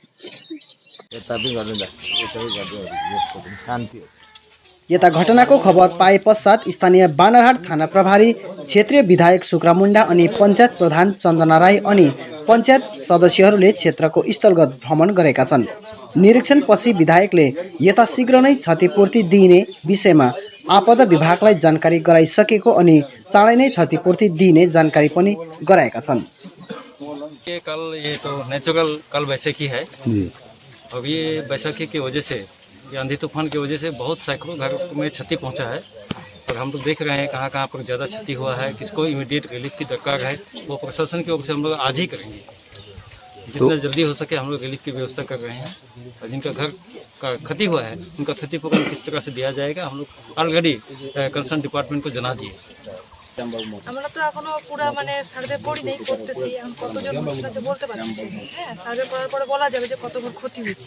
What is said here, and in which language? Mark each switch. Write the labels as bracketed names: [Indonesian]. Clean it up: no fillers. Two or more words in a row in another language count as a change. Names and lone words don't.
[Nepali] यता घटनाको खबर पाए पश्चात स्थानीय बानरहाट थाना प्रभारी, क्षेत्रीय विधायक शुक्र मुण्डा अनि पञ्चायत प्रधान चन्दना राई अनि पञ्चायत सदस्यहरूले क्षेत्रको स्थलगत भ्रमण गरेका छन्। निरीक्षणपछि विधायकले यथाशीघ्र नै क्षतिपूर्ति दिइने विषयमा आपदा विभागलाई जानकारी गराइसकेको अनि चाँडै नै क्षतिपूर्ति दिइने जानकारी पनि गराएका छन्। [Hindi] कल ये तो नेचुरल कल वैशाखी है। अब ये वैशाखी की वजह से, ये आंधी तूफान की वजह से बहुत सैकड़ों घर में क्षति पहुंचा है और हम लोग देख रहे हैं कहाँ कहाँ पर ज़्यादा क्षति हुआ है, किसको [English] immediate relief [Hindi] की दरकार है, वो प्रशासन की ओर से हम लोग आज ही करेंगे। जितना जल्दी हो सके हम लोग रिलीफ की व्यवस्था कर रहे हैं और जिनका घर का क्षति हुआ है उनका क्षतिपूर्ति किस तरह से दिया जाएगा हम लोग [English] already concern department [Hindi] को जना दिए। [Bangla] আমরা তো এখনো পুরো মানে সার্ভে করি নাই, করতেছি। এখন কতজন মানুষ আছে বলতে পারতেছি না। হ্যাঁ, সার্ভে করার পরে বলা যাবে যে কত ঘর ক্ষতি হচ্ছে।